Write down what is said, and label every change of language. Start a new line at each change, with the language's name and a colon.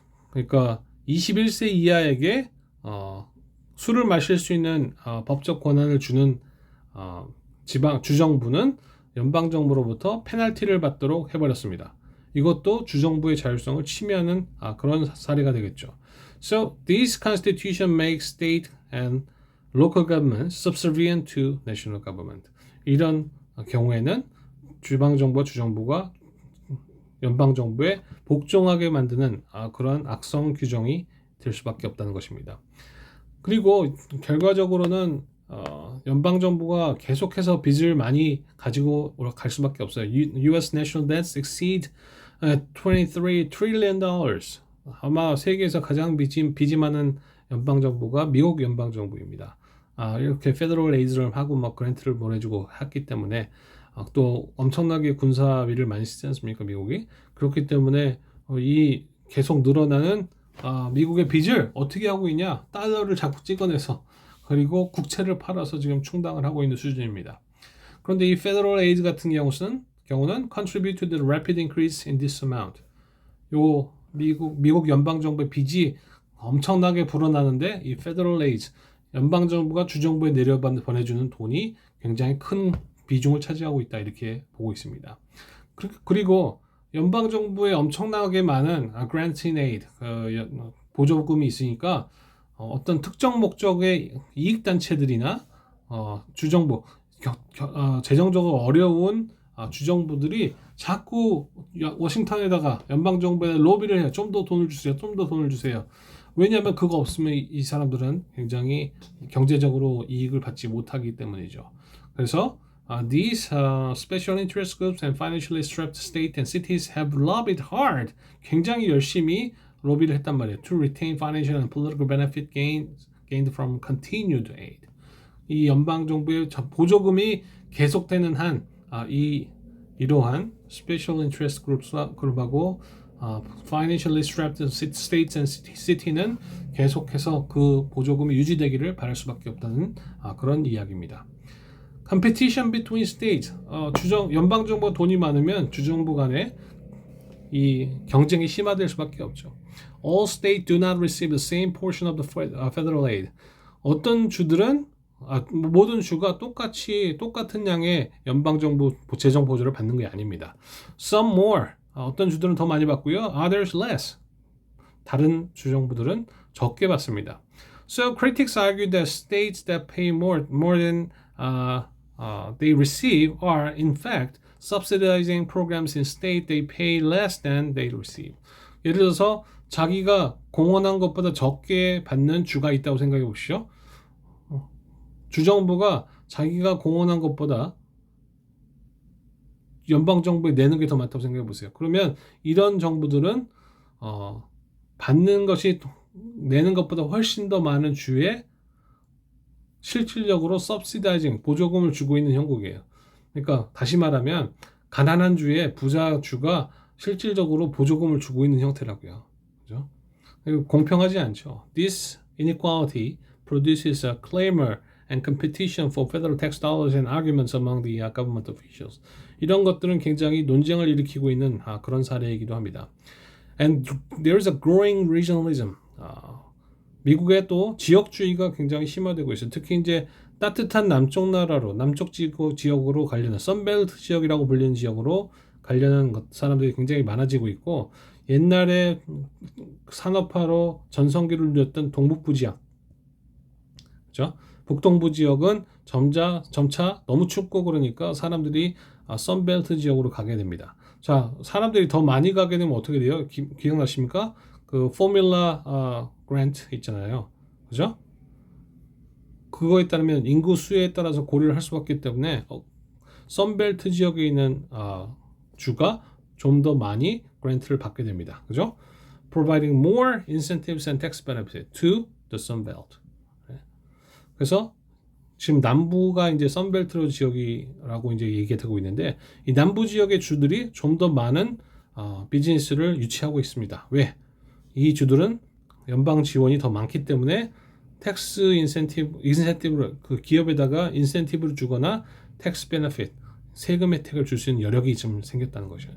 Korean: 그러니까 21세 이하에게 술을 마실 수 있는 법적 권한을 주는 주정부는 연방정부로부터 페널티를 받도록 해버렸습니다. 이것도 주정부의 자율성을 침해하는 그런 사례가 되겠죠.
English: So this constitution makes state and local government subservient to national government.
Korean: 이런 경우에는 지방정부와 주정부가 연방정부에 복종하게 만드는 그런 악성 규정이 될 수밖에 없다는 것입니다. 그리고 결과적으로는 연방정부가 계속해서 빚을 많이 가지고 갈 수밖에 없어요.
English: US national debts exceed $23 trillion.
Korean: 아마 세계에서 가장 빚이 많은 연방정부가 미국 연방정부입니다. 이렇게 페더럴 에이드를 하고 막 그랜트를 보내주고 했기 때문에 또 엄청나게 군사비를 많이 쓰지 않습니까, 미국이? 그렇기 때문에 이 계속 늘어나는 미국의 빚을 어떻게 하고 있냐? 달러를 자꾸 찍어내서 그리고 국채를 팔아서 지금 충당을 하고 있는 수준입니다. 그런데 이 Federal Aid 같은 경우는
English: contribute to the rapid increase in this amount.
Korean: 요 미국 연방정부의 빚이 엄청나게 불어나는데 이 Federal Aid, 연방정부가 주정부에 보내주는 돈이 굉장히 큰 비중을 차지하고 있다 이렇게 보고 있습니다. 그리고 연방 정부에 엄청나게 많은 grant in aid 보조금이 있으니까 어떤 특정 목적의 이익 단체들이나 주정부 재정적으로 어려운 주정부들이 자꾸 워싱턴에다가 연방 정부에 로비를 해요. 좀 더 돈을 주세요. 좀 더 돈을 주세요. 왜냐하면 그거 없으면 이 사람들은 굉장히 경제적으로 이익을 받지 못하기 때문이죠. 그래서
English: these special interest groups and financially strapped states and cities have lobbied hard.
Korean: 굉장히 열심히 로비를 했단 말이에요.
English: To retain financial and political benefit gained from continued aid.
Korean: 이 연방 정부의 보조금이 계속되는 한 이러한
English: special interest
Korean: 그룹하고
English: financially strapped states and city는
Korean: 계속해서 그 보조금이 유지되기를 바랄 수밖에 없다는 그런 이야기입니다.
English: Competition between states.
Korean: 연방 정부가 돈이 많으면 주정부 간에 이 경쟁이 심화될 수밖에 없죠.
English: All states do not receive the same portion of the federal aid.
Korean: 어떤 주들은 모든 주가 똑같은 양의 연방 정부 재정 보조를 받는 게 아닙니다.
English: Some more.
Korean: 어떤 주들은 더 많이 받고요.
English: Others less.
Korean: 다른 주정부들은 적게 받습니다.
English: So critics argue that states that pay more than they receive are in fact subsidizing programs in state they pay less than they receive.
Korean: 예를 들어서 자기가 공헌한 것보다 적게 받는 주가 있다고 생각해 보시죠. 주정부가 자기가 공헌한 것보다 연방정부에 내는 게 더 많다고 생각해 보세요. 그러면 이런 정부들은 받는 것이 내는 것보다 훨씬 더 많은 주에 실질적으로 subsidizing, 보조금을 주고 있는 형국이에요. 그러니까 다시 말하면 가난한 주에 부자 주가 실질적으로 보조금을 주고 있는 형태라고요. 그죠? 공평하지 않죠.
English: This inequality produces a clamor and competition for federal tax dollars and arguments among the government officials.
Korean: 이런 것들은 굉장히 논쟁을 일으키고 있는 그런 사례이기도 합니다.
English: And there is a growing regionalism.
Korean: 미국의 또 지역주의가 굉장히 심화되고 있어요. 특히 이제 따뜻한 남쪽 나라로, 남쪽 지역으로 가려는 선벨트 지역이라고 불리는 지역으로 가려는 사람들이 굉장히 많아지고 있고, 옛날에 산업화로 전성기를 누렸던 동북부 지역, 그렇죠? 북동부 지역은 점차 너무 춥고 그러니까 사람들이 선벨트 지역으로 가게 됩니다. 자, 사람들이 더 많이 가게 되면 어떻게 돼요? 기억나십니까? 그 포뮬라 그랜트 있잖아요. 그죠? 그거에 따르면 인구 수에 따라서 고려를 할 수밖에 없기 때문에 선벨트 지역에 있는 주가 좀 더 많이 그랜트를 받게 됩니다. 그죠?
English: Providing more incentives and tax benefits to the Sun Belt.
Korean: 그래서 지금 남부가 이제 선벨트 지역이라고 이제 얘기가 되고 있는데, 이 남부 지역의 주들이 좀 더 많은 비즈니스를 유치하고 있습니다. 왜? 이 주들은 연방 지원이 더 많기 때문에 텍스 인센티브를 그 기업에다가 인센티브를 주거나 텍스 베네핏 세금 혜택을 줄 수 있는 여력이 좀 생겼다는 것이죠.